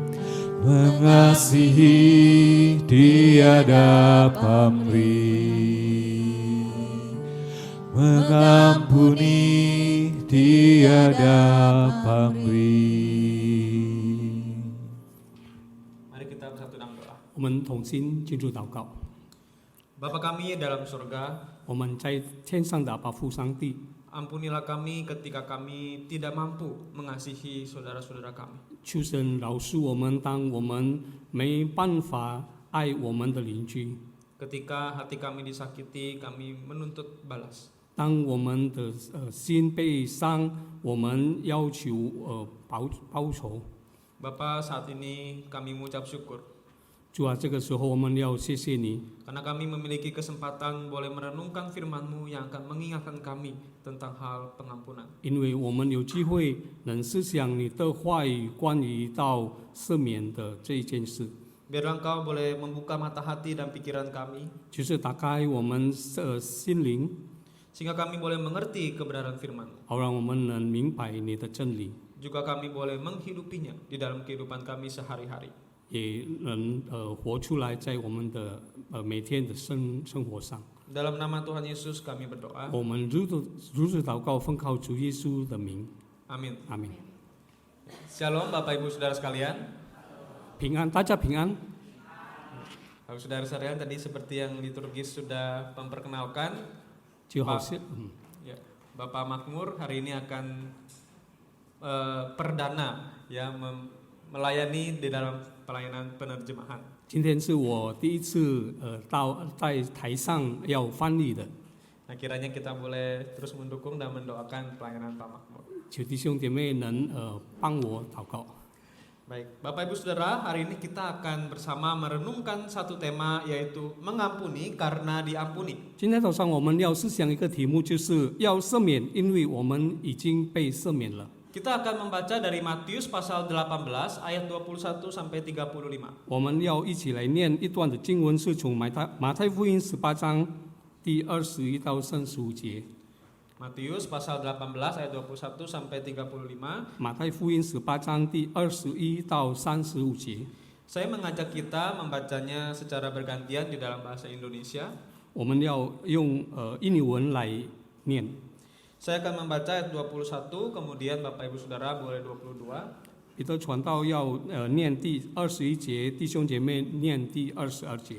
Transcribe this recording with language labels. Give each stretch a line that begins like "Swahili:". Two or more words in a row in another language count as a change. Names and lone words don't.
Indonesian: Mengasihi, tiada pamrih. Mengampuni, tiada pamrih. Mari kita bersatu dalam doa.
Chinese: 我们同心进入祷告。
Indonesian: Bapa kami dalam surga,
Chinese: 我们在天上的阿爸父上帝，
Indonesian: ampunilah kami ketika kami tidak mampu mengasihi saudara-saudara kami.
Chinese: 求神饶恕我们，当我们没办法爱我们的邻居，
Indonesian: Ketika hati kami disakiti, kami menuntut balas.
Chinese: 当我们的心被伤，我们要求报仇。
Indonesian: Bapa, saat ini kami mengucap syukur
Chinese: 主啊，这个时候我们要谢谢你，
Indonesian: karena kami memiliki kesempatan boleh merenungkan firman-Mu yang akan mengingatkan kami tentang hal pengampunan.
Chinese: 因为我们有机会能思想你的话语关于到赦免的这一件事，
Indonesian: Biarlah Engkau boleh membuka mata hati dan pikiran kami
Chinese: 就是打开我们心灵，
Indonesian: sehingga kami boleh mengerti kebenaran firman-Mu.
Chinese: 好让我们能明白你的真理，
Indonesian: Juga kami boleh menghidupinya di dalam kehidupan kami sehari-hari.
Chinese: 也能活出来在我们的每天的生活上。
Indonesian: Dalam nama Tuhan Yesus kami berdoa.
Chinese: 我们如此祷告，奉靠主耶稣的名，
Indonesian: Amin.
Chinese: 阿门。
Indonesian: Shalom Bapak Ibu Saudara sekalian.
Chinese: 平安，大家平安。
Indonesian: Bapak Saudara sekalian, tadi seperti yang liturgis sudah memperkenalkan,
Chinese: 就好像
Indonesian: ya, Bapak Makmur hari ini akan perdana ya melayani di dalam pelayanan penerjemahan.
Chinese: 今天是我第一次在台上要翻译的，
Indonesian: Nah, kiranya kita boleh terus mendukung dan mendoakan pelayanan Pak Makmur.
Chinese: 求弟兄姐妹能帮我祷告。
Indonesian: Baik, Bapak Ibu Saudara, hari ini kita akan bersama merenungkan satu tema, yaitu mengampuni karena diampuni.
Chinese: 今天早上我们要思想一个题目，就是要赦免，因为我们已经被赦免了。
Indonesian: Kita akan membaca dari Matius pasal 18 ayat 21 sampai 35.
Chinese: 我们要一起来念一段的经文，是从马太福音18章第21到35节。
Indonesian: Matius pasal 18 ayat 21 sampai 35.
Chinese: 马太福音18章第21到35节。
Indonesian: Saya mengajak kita membacanya secara bergantian di dalam bahasa Indonesia.
Chinese: 我们要用印尼文来念。
Indonesian: Saya akan membaca ayat 21, kemudian Bapak Ibu Saudara boleh 22.
Chinese: 彼得传道要念第21节，弟兄姐妹念第22节，